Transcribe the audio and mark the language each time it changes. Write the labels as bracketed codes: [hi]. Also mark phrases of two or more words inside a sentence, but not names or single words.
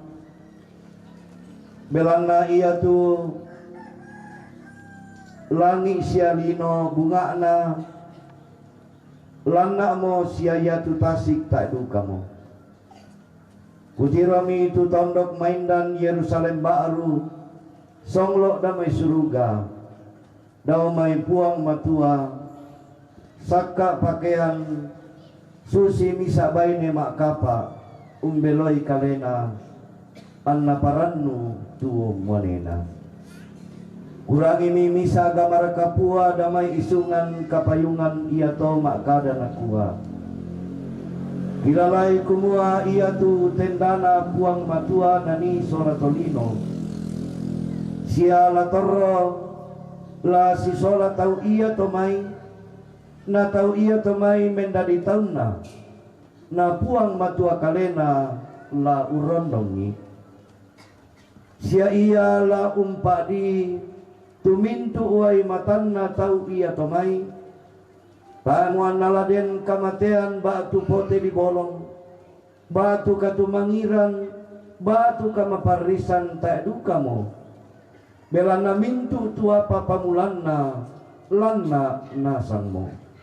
[sda] belana iya tu langi sialino bunga na lana mo siaya tu tasik tak du kamu kutiro mi tu tondok maindan Yerusalem baru songlok damai suruga damai puang matua saka pakaian susi misa baine mak kapa umbeloi kalena anna parannu tuo monena kurangi mi misa gamar kapua damai isungan kapayungan ia to mak kada nakua kilalai kumua ia tu tendana puang matua nani solatolino sia la torro la si sola tau ia to mai na tau ia tomai mendadi tauna na puang matua kalena la urondongi sia ia la umpadi tumintu uai matanna tau ia tomai panguan naladen kamatean batu pote di bolong batu katumangiran batu kamaparisan tak dukamo belana mintu tua papamulanna lanna nasangmo